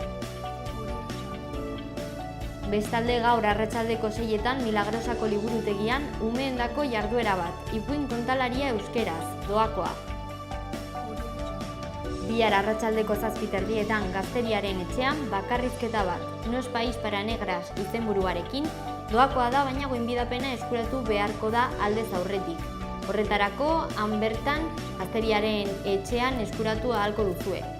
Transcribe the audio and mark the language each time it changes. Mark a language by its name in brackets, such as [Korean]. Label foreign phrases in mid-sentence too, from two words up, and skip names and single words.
[Basque] Bestalde gaur arratsaldeko 6etan Milagrosako liburutegian umeendako jarduera bat, ipuin kontalaria euskeraz, doakoa. Bihar arratsaldeko 7:00 Gazteriaren etxean bakarrizketa bat, No es país para negras izenburuarekin, doakoa da baina goinbidapena eskuratu beharko da aldez aurretik. Horretarako, han bertan Gazteriaren etxean eskuratu ahalko duzue.